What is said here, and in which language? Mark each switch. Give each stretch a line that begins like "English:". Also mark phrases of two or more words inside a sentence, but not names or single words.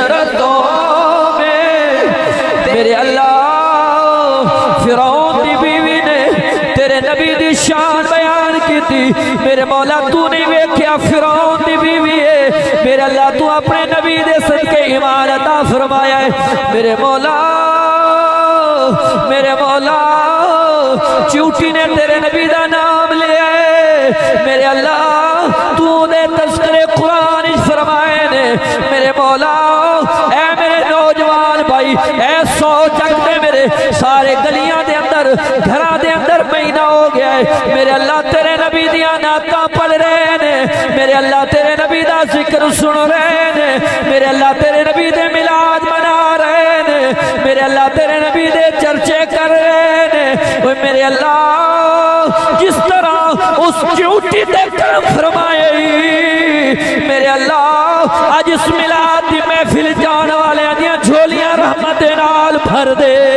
Punjabi: حسرتوں میں میرے اللہ فرعون دی بیوی نے تیرے نبی دی شان بیان کی تھی میرے مولا تو نہیں ویکھیا فرعون دی بیوی ہے میرے اللہ تو اپنے نبی دے صدقے ایمان عطا فرمایا ہے میرے مولا چوٹی نے تیرے نبی دا نام لیا ہے میرے اللہ تو دے تذکرے قرآن فرمائے نے میرے مولا اے میرے نوجوان بھائی اے سوچ دے میرے سارے گلیاں دے اندر گھراں دے اندر مہینہ ہو گیا ہے میرے اللہ تیرے نبی دیاں نعتاں پڑھ رہے نے میرے اللہ تیرے نبی دا ذکر سن رہے نے میرے اللہ تیرے نبی دے میلاد منا رہے نے میرے اللہ تیرے نبی دے چرچے کر رہے نے میرے اللہ جس طرح اس چوٹی دے کرم فرمائے میرے اللہ آج اس میلاد دی محفل جان والے دیاں جھولیاں رحمت نال بھر دے